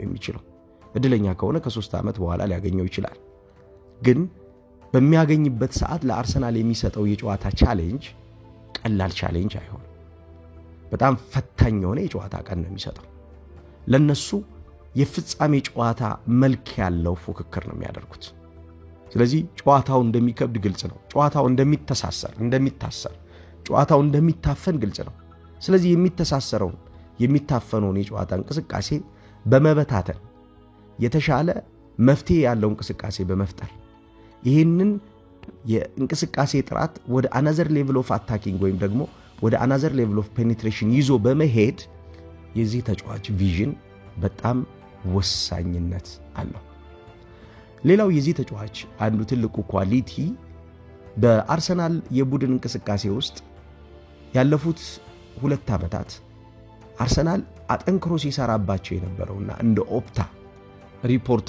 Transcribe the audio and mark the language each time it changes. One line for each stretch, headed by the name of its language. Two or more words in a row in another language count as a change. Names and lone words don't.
Amharic: የሚችለው። እድለኛ ከሆነ ከ3 ዓመት በኋላ ሊያገኘው ይችላል። ግን በሚያገኝበት ሰዓት ለአርሰናል የሚሰጠው የጨዋታ ቻሌንጅ ቀላል ቻሌንጅ አይሆንም። በጣም ፈታኝ የሆነ የጨዋታ ቀን ነው የሚሰጠው። ለነሱ የፍጻሜ ጨዋታ መልክ ያለው ፉክክር ነው የሚያደርጉት። ስለዚህ ጨዋታው እንደሚከብድ ግልጽ ነው። ጨዋታው እንደሚታሰር ጨዋታው እንደሚታፈን ግልጽ ነው። ስለዚህ የሚታፈነውን የጨዋታ እንቅስቃሴ በመበታተን የተሻለ መፍትሄ ያለው እንቅስቃሴ በመፍጠር ይህንን የእንቅስቃሴ ጥራት ወደ
English: another level of attacking
Amharic: ወይም ደግሞ ወደ
English: another level of penetration
Amharic: ይዞ በመሄድ የዚህ ተጫዋች ቪዥን በጣም ወሳኝነት አለው። ሌላው የዚህ ተጫዋች አንዱ ትልቁ ኳሊቲ በአርሰናል የቡድን እንቅስቃሴ ውስጥ ያለፉት 2 ዓመታት አርሰናል አጠንክሮ ሲሰራባቸው የነበረውና እንደ ኦፕታ ሪፖርት